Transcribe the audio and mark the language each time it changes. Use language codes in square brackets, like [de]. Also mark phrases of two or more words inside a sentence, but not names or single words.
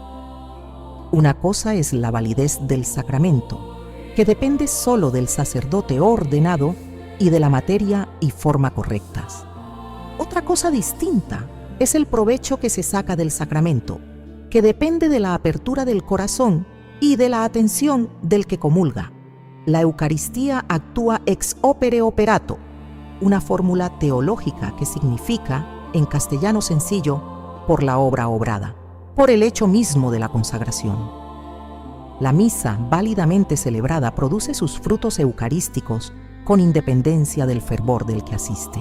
[es] Una cosa es la validez del sacramento, que depende solo del sacerdote ordenado y de la materia y forma correctas. Otra cosa distinta es el provecho que se saca del sacramento, que depende de la apertura del corazón y de la atención del que comulga. La Eucaristía actúa [la] ex opere operato, [es] una fórmula teológica que significa, en castellano sencillo, por la obra obrada, por el hecho mismo de la consagración. La misa válidamente celebrada produce sus frutos eucarísticos con independencia del fervor del que asiste.